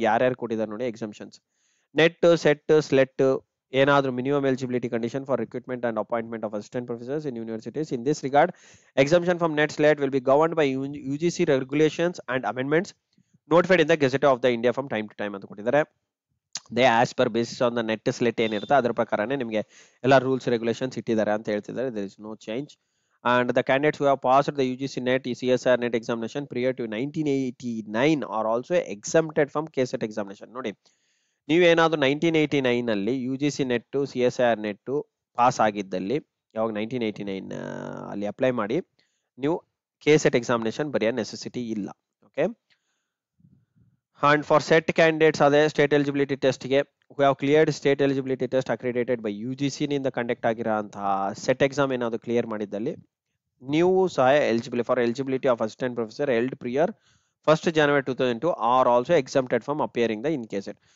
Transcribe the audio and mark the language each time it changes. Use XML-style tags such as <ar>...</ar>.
<kn>ಯಾರ್ಯಾರು ಕೊಟ್ಟಿದ್ದಾರೆ ನೋಡಿ</kn> <en>Exemptions. NET, SET, SLET ಏನಾದ್ರೂ minimum eligibility condition for recruitment and appointment of assistant professors in universities. In this regard exemption from NET, SLET will be governed by UGC regulations and amendments notified in the gazette of the India from time to time</en> <kn>ಅಂತ ಕೊಟ್ಟಿದ್ದಾರೆ.</kn> <en>they as per basis on the NET SLET</en> <kn>ಏನಿರುತ್ತೆ ಅದ್ರ ಪ್ರಕಾರನೇ ನಿಮಗೆ ಎಲ್ಲ rules regulations ಇಟ್ಟಿದ್ದಾರೆ ಅಂತ ಹೇಳ್ತಿದ್ದಾರೆ.</kn> <en>There is no change. And the candidates who have passed the UGC NET, CSIR NET examination prior to 1989 are also exempted from KCET examination.</en> <kn>ನೋಡಿ, ನೀವೇನಾದ್ರೂ 1989 ಅಲ್ಲಿ UGC NET, CSIR NET pass ಆಗಿದ್ದಲ್ಲಿ, ಯಾವಾಗ 1989 ಅಲ್ಲಿ apply ಮಾಡಿ, ನೀವು KCET ಎಕ್ಸಾಮಿನೇಷನ್ ಬರೆಯೋ necessity ಇಲ್ಲ.</kn> <en>okay, and for set candidates ಅದೇ state eligibility ಟೆಸ್ಟ್ಗೆ who have cleared state eligibility test accredited by UGC</en> <kn>ನಿಂದ ಕಂಡಕ್ಟ್ ಆಗಿರೋಂತಹ ಸೆಟ್ ಎಕ್ಸಾಮ್ ಏನಾದ್ರು ಕ್ಲಿಯರ್ ಮಾಡಿದ್ದಲ್ಲಿ ನೀವು ಸಹ</kn> <en>Eligible for eligibility of assistant professor held prior 1st January 2002 are also exempted from appearing the in case.</en>